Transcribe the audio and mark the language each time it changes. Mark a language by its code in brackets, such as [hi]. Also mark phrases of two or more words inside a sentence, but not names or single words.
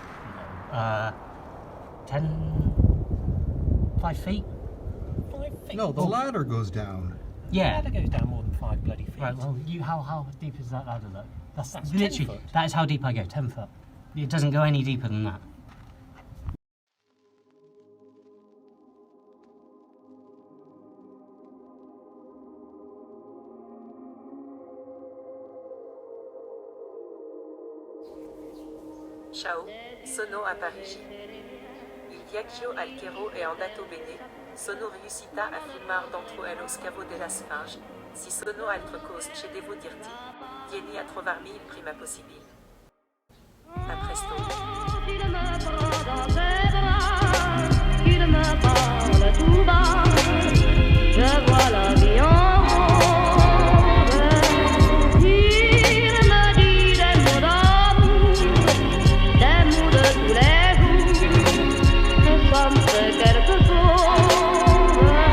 [en] 5 feet? 5 feet? No, the ladder goes down. The Yeah. ladder goes down more than 5 bloody feet. Right, well, how deep is that ladder though? That's 10 literally, foot. that is how deep I go, 10 foot. It doesn't go any deeper than that. [it] Ciao, sono a Parigi. Il viaggio al Cairo è andato bene, sono riuscita a filmare dentro allo scavo della Sfinge. Si sono altre cose che devo dirti, vieni a trovarmi il prima possibile. A presto. [fr] Il me prend dans ses bras, il me parle tout bas, je vois la vie en rose. Il me dit des mots d'amour, des mots de tous les jours, que ça me fait quelque chose.